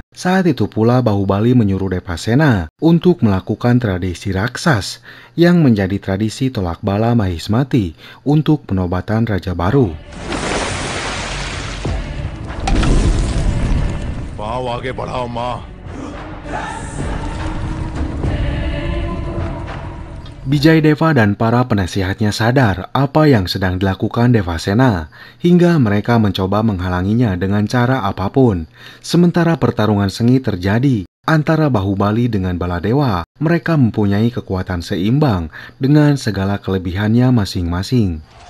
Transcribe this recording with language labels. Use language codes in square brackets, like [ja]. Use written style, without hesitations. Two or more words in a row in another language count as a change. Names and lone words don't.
[id] Saat itu pula Bahubali menyuruh Devasena untuk melakukan tradisi raksas, yang menjadi tradisi tolak bala Mahismati untuk penobatan raja baru. [hi] पांव आगे बढ़ाओ माँ। [id] Bijayadeva dan para penasihatnya sadar apa yang sedang dilakukan Devasena, hingga mereka mencoba menghalanginya dengan cara apapun. Sementara pertarungan sengit terjadi antara Bahubali dengan Baladewa, mereka mempunyai kekuatan seimbang dengan segala kelebihannya masing-masing.